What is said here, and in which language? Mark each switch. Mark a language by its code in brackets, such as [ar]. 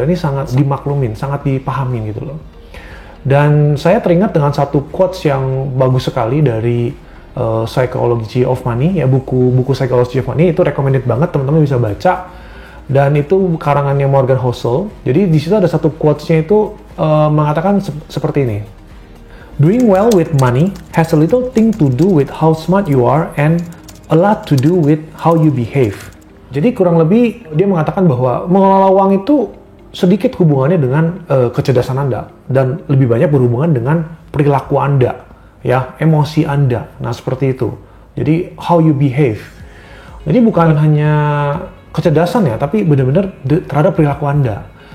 [id] Ini sangat dimaklumin, sangat dipahami gitu loh. Dan saya teringat dengan satu quotes yang bagus sekali dari Psychology of Money, ya buku Psychology of Money itu recommended banget, teman-teman bisa baca. Dan itu karangannya Morgan Housel. Jadi di situ ada satu quotes-nya itu mengatakan seperti ini. [en] Doing well with money has a little thing to do with how smart you are and a lot to do with how you behave. [id] Jadi kurang lebih dia mengatakan bahwa mengelola uang itu sedikit hubungannya dengan kecerdasan Anda dan lebih banyak berhubungan dengan perilaku Anda, ya, emosi Anda. Nah, seperti itu. Jadi [en] how you behave. [id] Jadi bukan hanya kecerdasan ya, tapi benar-benar terhadap perilaku Anda.